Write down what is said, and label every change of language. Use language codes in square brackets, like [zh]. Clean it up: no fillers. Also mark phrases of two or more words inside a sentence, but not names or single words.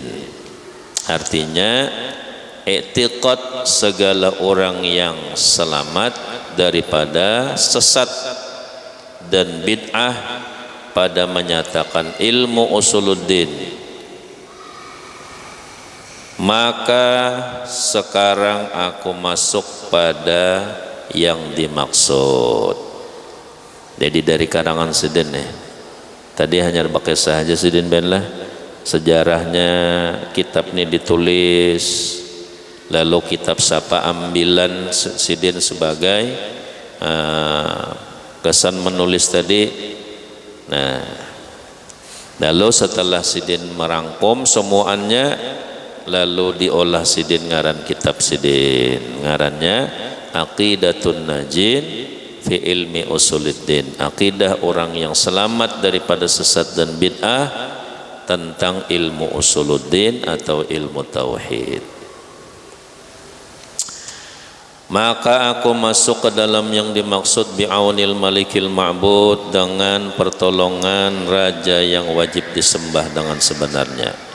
[id] Artinya i'tiqad segala orang yang selamat daripada sesat dan bid'ah pada menyatakan ilmu usuluddin. Maka sekarang aku masuk pada yang dimaksud. Jadi dari karangan Sidin nih. Tadi hanya pakai saja Sidin benlah. Sejarahnya kitab ini ditulis, lalu kitab siapa ambilan Sidin sebagai kesan menulis tadi. Nah, lalu setelah Sidin merangkum semuanya, lalu diolah sidin ngaran kitab sidin, ngarannya Aqidatun Najin fi ilmi usuluddin, akidah orang yang selamat daripada sesat dan bid'ah tentang ilmu usuluddin atau ilmu tauhid. Maka aku masuk ke dalam yang dimaksud [ar] بعون الملك المعبود, [id] dengan pertolongan raja yang wajib disembah dengan sebenarnya.